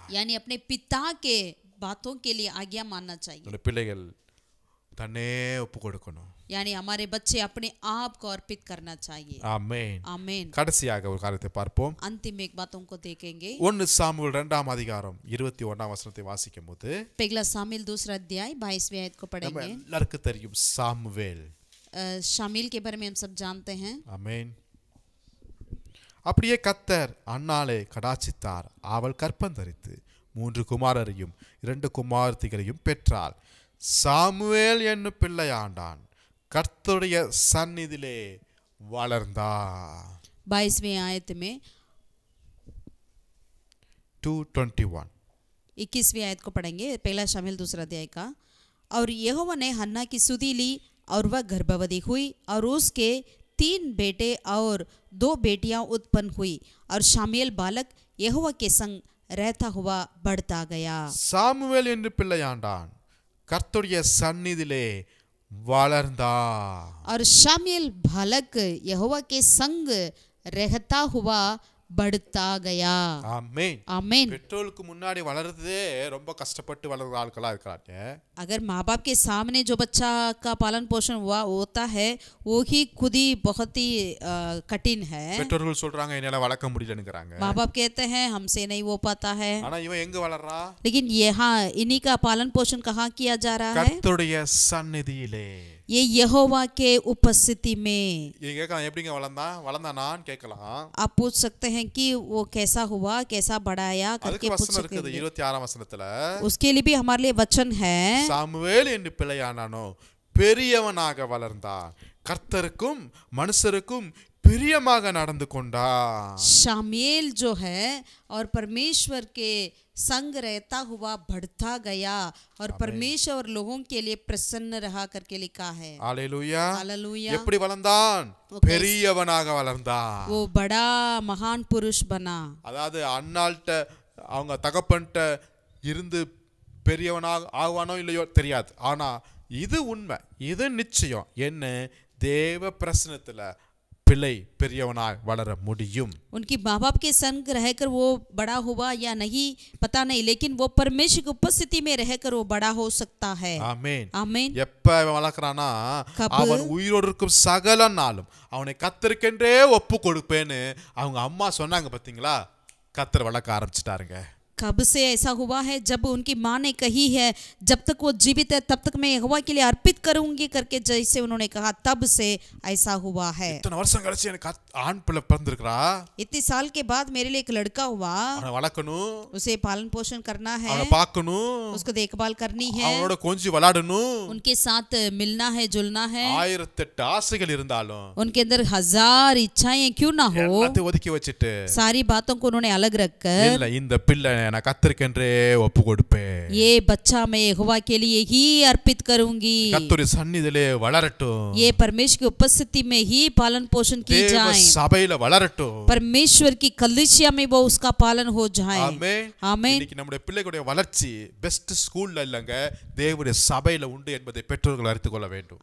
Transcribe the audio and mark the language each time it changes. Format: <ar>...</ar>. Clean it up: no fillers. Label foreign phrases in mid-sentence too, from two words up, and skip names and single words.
<hi>यानी अपने पिता के बातों के लिए आज्ञा मानना चाहिए।</hi> <ta>நம்முடைய பிள்ளைகள் தன்னே ஒப்பு கொடுக்கணும்.</ta> <hi>यानी हमारे बच्चे अपने आप को अर्पित करना चाहिए।</hi> <ta>ஆமென்.</ta> <hi>आमीन।</hi> <ta>கடைசியாக ஒரு காரியத்தை பார்ப்போம்.</ta> <hi>अंतिम एक बातों को देखेंगे।</hi> <ta>1 சாமுவேல் 2ஆம் அதிகாரம் 21ஆம் வசனத்தை வாசிக்கும்போது</ta> <hi>पहला शामिल 2 अध्याय 22वें आयत को</hi> <ta>நம்ம</ta> <hi>पढ़ेंगे।</hi> <ta>எல்லாருக்கும் தெரியும் சாமுவேல்.</ta> <hi>शामिल के बारे में हम सब जानते हैं।</hi> <ta>ஆமென். அப்படியே கர்த்தர் அன்னாளை கடாட்சித்தார். அவள் கற்பந்தரித்து 3 குமாரரையும் 2 குமாரத்திகளையும் பெற்றாள். சாமுவேல் என்னும் பிள்ளையாண்டான் கர்த்தருடைய சந்நிதியிலே வளர்ந்தான்.</ta> <hi>22वें आयत में 2:21 21वीं आयत को पढ़ेंगे, पहला शामिल दूसरा अध्याय का। और यहोवा ने हन्ना की सुधि ली और वह गर्भवती हुई और उसके 3 बेटे और 2 बेटियां उत्पन्न हुई और शामुएल बालक यहोवा के संग रहता हुआ बढ़ता गया.</hi> <ta>சாமுவேல் என்னும் பிள்ளையாண்டான் கர்த்தருடைய சந்நிதியிலே வளர்ந்தான்.</ta> <hi>और शामुएल बालक यहोवा के संग रहता हुआ बढ़ता गया.</hi> <ta>ஆமென்.</ta> <hi>आमीन.</hi> <ta>பெற்றோருக்கு முன்னாடி வளர்றதே ரொம்ப கஷ்டப்பட்டு வளர்ற ஆட்களா இருக்காங்க.</ta> <hi>अगर माँ बाप के सामने जो बच्चा का पालन पोषण हुआ होता है वो ही खुद ही बहुत ही कठिन है.</hi> <ta>பெற்றோர்கள் சொல்றாங்க என்னால வளர்க்க முடியலங்கறாங்க.</ta> <hi>माँ बाप कहते हैं हमसे नहीं हो पाता है.</hi> <ta>ஆனா இவன் எங்க வளர்றா?</ta> <hi>लेकिन यहाँ इन्हीं का पालन पोषण कहाँ किया जा रहा है?</hi> <ta>கர்த்தருடைய சந்நிதியிலே.</ta> <hi>ये यहोवा के उपस्थिति में.</hi> <ta>ये கேட்கலாம் எப்படிங்க வளர்ந்தானான்னு கேட்கலாம்.</ta> <hi>आप पूछ सकते हैं कि वो कैसा हुआ, कैसा बढ़ाया करके पूछ सकते हैं.</hi> <ta>26 வசனத்துல</ta> <hi>उसके लिए भी हमारे लिए वचन है.</hi> <ta>சாமுவேல் என்னும் பிள்ளையானானோ பெரியவனாக வளர்ந்தான், கர்த்தருக்கும் மனுஷருக்கும் பிரியமாக நடந்து கொண்டான்.</ta> <hi>शामुएल जो है और परमेश्वर के संग रहता हुआ बढ़ता गया और परमेश्वर और लोगों के लिए प्रसन्न रहा करके लिखा है. हालेलुया. हालेलुया.</hi> <ta>எப்படி வளர்ந்தான்? பெரியவனாக வளர்ந்தான்.</ta> <hi>वो बड़ा महान पुरुष बना.</hi> <ta>அதாவது அன்னாள்ட்ட அவங்க தகப்பன்ட்ட இருந்து பெரியவனாக ஆவானோ இல்லையோ தெரியாது. ஆனா இது உண்மை, இது நிச்சயம். என்ன தேவ பிரசன்னத்துல பிள்ளை பெரியவனாய் வளர முடியும்.</ta> <hi>उनकी माँ बाप के संग रहकर वो बड़ा हुआ या नहीं पता नहीं, लेकिन वो परमेश्वर की उपस्थिति में रहकर वो बड़ा हो सकता है.</hi> <ta>ஆமென். ஆமென். எப்ப அவன் வளர்க்கறானா அவன் உயிரோடு இருக்கும் சகல நாளும் அவனை கர்த்தருக்கென்றே ஒப்பு கொடுப்பேன்னு அவங்க அம்மா சொன்னாங்க பாத்தீங்களா? கர்த்தர் வளர்க்க ஆரம்பிச்சிட்டாருங்க.</ta> <hi>कब से ऐसा हुआ है? जब उनकी माँ ने कही है जब तक वो जीवित है तब तक मैं यहोवा के लिए अर्पित करूंगी करके जैसे उन्होंने कहा, तब से ऐसा हुआ है.</hi> <ta>இத்தனை வருஷம் கழிச்சு எனக்கு ஆண் பிள்ளை பிறந்திருக்கிறா.</ta> <hi>इतने साल के बाद मेरे लिए एक लड़का हुआ.</hi> <ta>அவனை வளர்க்கணும்,</ta> <hi>उसे पालन पोषण करना है,</hi> <ta>அவனை பார்க்கணும்,</ta> <hi>उसको देखभाल करनी है,</hi> <ta>அவனோட கொஞ்சி விளையாடணும்.</ta> <hi>उनके साथ मिलना है, जुलना है.</hi> <ta>1008 ஆசைகள் இருந்தாலும்</ta> <hi>उनके अंदर 1000 इच्छाएं क्यों ना हो,</hi> <ta>எல்லாத்தையும் ஒதுக்கி வச்சிட்டு</ta> <hi>सारी बातों को उन्होंने अलग रखकर</hi> <ta>இல்ல இந்த பிள்ளை நான் கர்த்தருக்கென்றே ஒப்பு கொடுப்பேன்.</ta> <hi>ये बच्चा मैं यहोवा के लिए ही अर्पित करूंगी.</hi> <ta>கர்த்தருடைய சந்நிதியிலே வளரட்டும்.</ta> <hi>ये परमेश्वर की उपस्थिति में ही पालन पोषण की</hi> <ta>தேவ</ta> <hi>जाए.</hi> <ta>சபையில வளரட்டும்.</ta> <hi>परमेश्वर की कलीसिया में वो उसका पालन हो जाए.</hi> <ta>ஆமென்.</ta> <hi>आमीन.</hi> <ta>இன்னைக்கு நம்முடைய பிள்ளைகளுடைய வளர்ச்சி</ta> <en>best schoolla</en> <ta>இல்லங்க, தேவனுடைய சபையில உண்டு என்பதை பெற்றோர்கள் அறிந்து கொள்ள வேண்டும்.</ta>